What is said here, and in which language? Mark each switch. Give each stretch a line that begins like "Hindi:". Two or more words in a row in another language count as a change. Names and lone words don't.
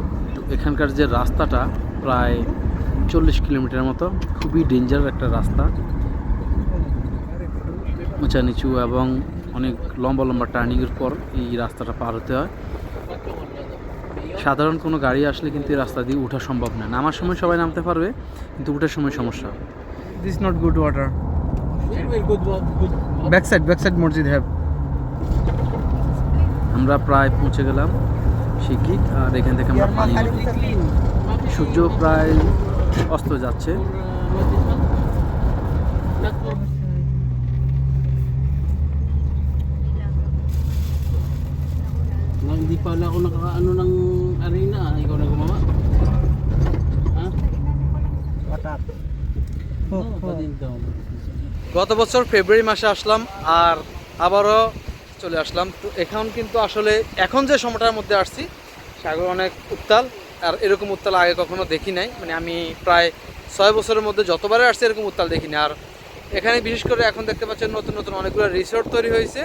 Bangla: এখানকার যে রাস্তাটা প্রায় 40 কিলোমিটার মতো, খুবই ডেঞ্জার একটা রাস্তা, উঁচা নিচু এবং অনেক লম্বা লম্বা টার্নিংয়ের পর এই রাস্তাটা পার হতে হয়। সাধারণ কোনো গাড়ি আসলে কিন্তু এই রাস্তা দিয়ে ওঠা সম্ভব না। নামার সময় সবাই নামতে পারবে, কিন্তু ওঠার সময় সমস্যা।
English: This is not good water. Backside masjid have.
Bangla: আমরা প্রায় পৌঁছে গেলাম শিকিক, আর এখান থেকে আমরা পানি নেব। সূর্য প্রায় অস্ত যাচ্ছে।
Filipino: Hindi pala ako nakaano ng arena, ikaw na gumawa. Ha? Water. Pa din daw.
Bangla: গত বছর ফেব্রুয়ারি মাসে আসলাম আর আবারও চলে আসলাম। তো এখন কিন্তু আসলে এখন যে সময়টার মধ্যে আসছি, সাগর অনেক উত্তাল, আর এরকম উত্তাল আগে কখনো দেখি নাই। মানে আমি প্রায় 6 বছরের মধ্যে যতবারে আসছি এরকম উত্তাল দেখিনি। আর এখানে বিশেষ করে এখন দেখতে পাচ্ছেন নতুন নতুন অনেকগুলো রিসোর্ট তৈরি হয়েছে।